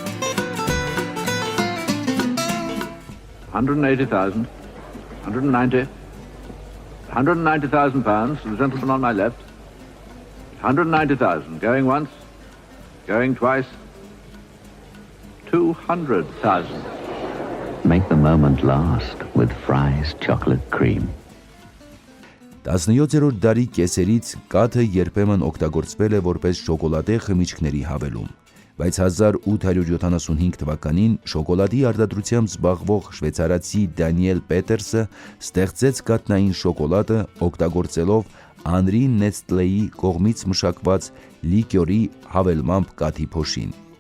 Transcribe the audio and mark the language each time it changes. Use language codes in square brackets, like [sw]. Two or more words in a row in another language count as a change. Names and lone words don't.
[en] 180,000, 190, 190,000 pounds, the gentleman on my left. 190,000, going once, going twice, 200,000. Make the moment last with Fries chocolate cream. [hy] 17-րդ դարի կեսերից կաթը երբեմն օգտագործվել է որպես շոկոլադե խմիչքների հավելում, բայց 1875 թվականին շոկոլադի արտադրությամբ զբաղվող շվեյցարացի Դանիել Պետերսը ստեղծեց կաթնային շոկոլադը օգտագործելով Անրի Նեստլեի կողմից մշակված լիկյորի հավելմամբ կաթի փոշին։